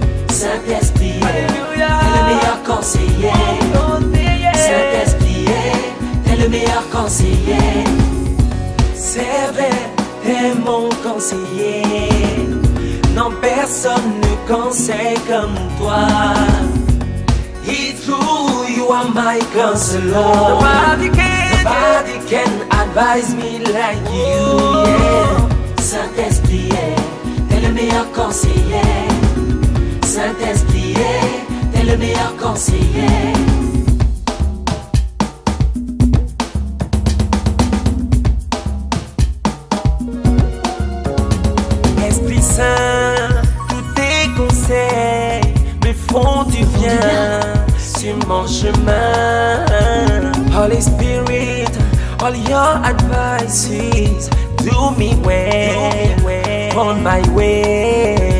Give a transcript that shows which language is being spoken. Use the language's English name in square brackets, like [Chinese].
[French] Saint-Esprit, t'es le meilleur conseiller. Saint-Esprit, t'es le meilleur conseiller. C'est vrai, t'es mon conseiller. Non, personne ne conseille comme toi. [English] It's true, you are my counselor. Nobody can advise me like you, yeah. [French] Saint-Esprit, t'es le meilleur conseiller. Saint-Esprit, t'es le meilleur conseiller. Tous tes conseils me font du bien sur mon chemin. [English] Holy Spirit, all your advices do me well on my way.